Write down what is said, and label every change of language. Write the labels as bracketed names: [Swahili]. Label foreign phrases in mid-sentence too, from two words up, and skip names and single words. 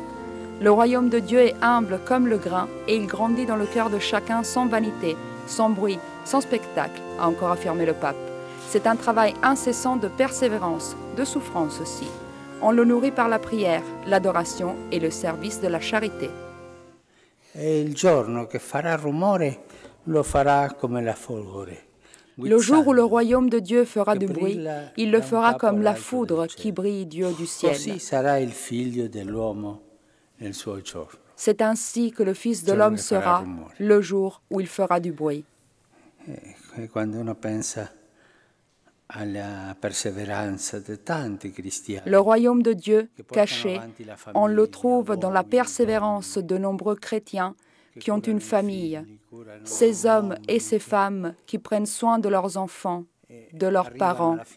[French] Le royaume de Dieu est humble comme le grain et il grandit dans le cœur de chacun sans vanité, sans bruit, sans spectacle, a encore affirmé le pape. C'est un travail incessant de persévérance, de souffrance aussi. On le nourrit par la prière, l'adoration et le service de la charité. [Italian] Il giorno che farà rumore lo farà come la folgore. [French] Le jour où le royaume de Dieu fera du bruit, il le fera comme la foudre qui brille du haut du ciel. C'est ainsi que le Fils de l'homme sera le jour où il fera du bruit. Le royaume de Dieu, caché, on le trouve dans la persévérance de nombreux chrétiens qui ont une famille, ces hommes et ces femmes qui prennent soin de leurs enfants, de leurs parents.